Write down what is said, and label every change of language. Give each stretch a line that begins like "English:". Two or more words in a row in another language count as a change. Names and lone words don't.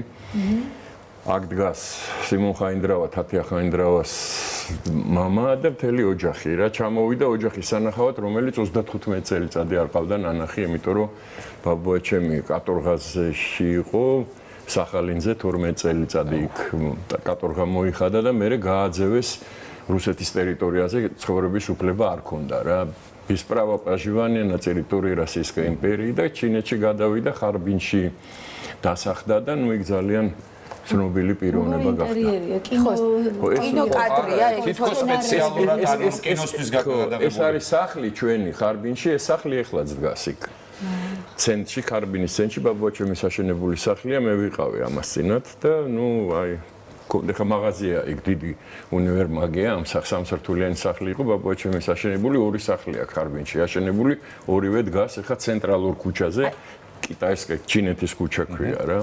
Georgian: აქ დგას სიმონ ხაინდრავა, თათია ხაინდრავას მამა და მთელი ოჯახი რა ჩამოვიდა ოჯახის სანახავად, რომელიც 35 წელიწადი არ ყავდა ნანახი, იმიტომ რომ ბაბუაჩემი კატორღაზში იყო, სახალინზე 12 წელიწადი იქ კატორღა მოიხადა და მერე გააძევეს რუსეთის ტერიტორიაზე, ცხოვრების უფლება არ ჰქონდა რა.
Russian: Без права проживания на территории Российской империи
Georgian: და ჩინეთში გადავიდა, ხარბინში დასახლდა და ნუ იქ ძალიან ცნობილი პიროვნება გახდა. კინოკადრია, თითქოს სპეციალურად ანუ კინოსთვის გადაღებული. ეს არის სახლი ჩვენი ხარბინში, ეს სახლი ეხლაც დგას იქ. ცენტრში, ხარბინის ცენტრში ბაბუაჩემის აშენებული სახლია, მე ვიყავი ამას წინათ და ნუ აი ხა მაღაზია იქ დიდი უნივერმაგია, ამ სამსართულიანი სახლი იყო, ბაბუაჩემის აშენებული ორი სახლი აქვს ხარბინში აშენებული, ორივე დგას ეხა ცენტრალურ ქუჩაზე, კიტაისკე ჩინეთის ქუჩა ქვია რა.